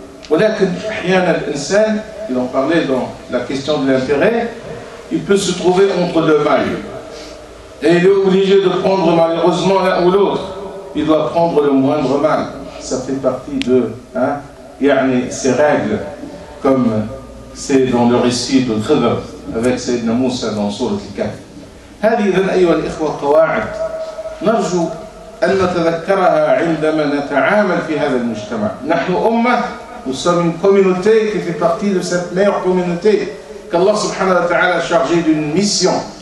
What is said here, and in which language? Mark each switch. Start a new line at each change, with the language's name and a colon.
Arabic: ولكن أحيانا الإنسان,
French: il en parlait dans la question de l'intérêt, il peut se trouver entre deux mal. Et il est obligé de prendre malheureusement l'un ou l'autre. Il doit prendre le moindre mal. Ça fait partie de ces règles, comme c'est dans le récit de Khidr avec Sayyidina Moussa dans Sourate Al-Kahf.
Arabic: هذه إذن أيها الإخوة قواعد نرجو أن نتذكرها عندما نتعامل في هذا المجتمع. نحن أمة,
French: nous sommes une communauté qui fait partie de cette meilleure communauté qu'Allah subhanahu wa ta'ala a chargé d'une mission.